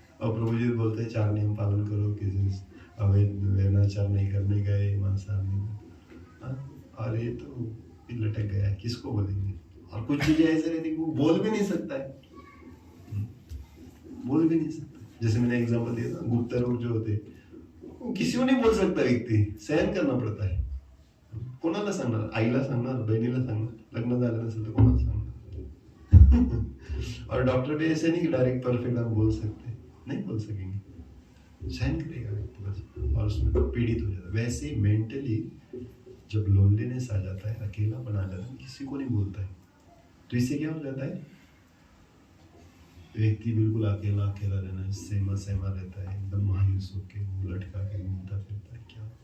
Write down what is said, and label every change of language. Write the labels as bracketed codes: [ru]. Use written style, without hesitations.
[hi] और प्रभु जी बोलते हैं 4 नियम पालन करो, किसी अवैध व्यभिचार नहीं करने गए, मांसाहार नहीं, और ये तो लटक गया है, किसको बोलेंगे। और कुछ चीजें ऐसे रहती है वो बोल भी नहीं सकता है, बोल भी नहीं सकता। जैसे मैंने एग्जांपल दिया था, गुप्त रोग जो होते वो किसी को नहीं बोल सकता, व्यक्ति सहन करना पड़ता है। [mr] कोणाला सांगणार, आईला सांगणार, बहिणीला सांगणार, लग्न झालं नसेल तर कोणाला सांगणार। [hi] और डॉक्टर भी ऐसे नहीं कि डायरेक्ट परफेक्ट आप बोल सकते, नहीं बोल सकेंगे, सहन करेगा व्यक्ति बस, और उसमें पीड़ित हो जाता है। वैसे मेंटली जब लोनलीनेस आ जाता है, अकेलापन आ जाता है, किसी को नहीं बोलता है, तो इससे क्या हो जाता है, व्यक्ति बिल्कुल अकेला अकेला रहना, सहमा सहमा रहता है, एकदम मायूस होकर मुंह लटका के घूमता फिरता है, क्या